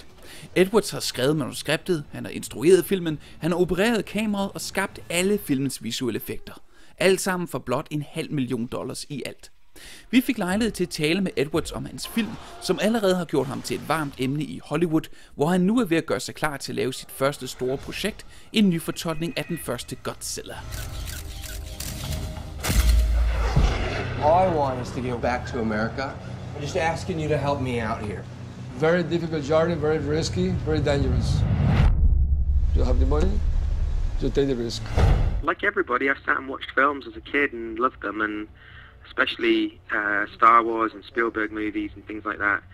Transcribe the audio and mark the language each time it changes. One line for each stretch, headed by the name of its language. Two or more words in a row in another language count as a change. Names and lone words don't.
Danish: Edwards har skrevet manuskriptet, han har instrueret filmen, han har opereret kameraet og skabt alle filmens visuelle effekter. Alt sammen for blot $500,000 i alt. Vi fik lejlighed til at tale med Edwards om hans film, som allerede har gjort ham til et varmt emne i Hollywood, hvor han nu er ved at gøre sig klar til at lave sit første store projekt, en ny fortolkning af den første Godzilla.
English: All I want is to get back to America. I'm just asking you to help me out here. Very difficult journey, very risky, very dangerous. You have the money, you take the risk. Like everybody, I sat and watched films as a kid and loved them, and especially Star Wars and Spielberg movies and things like that.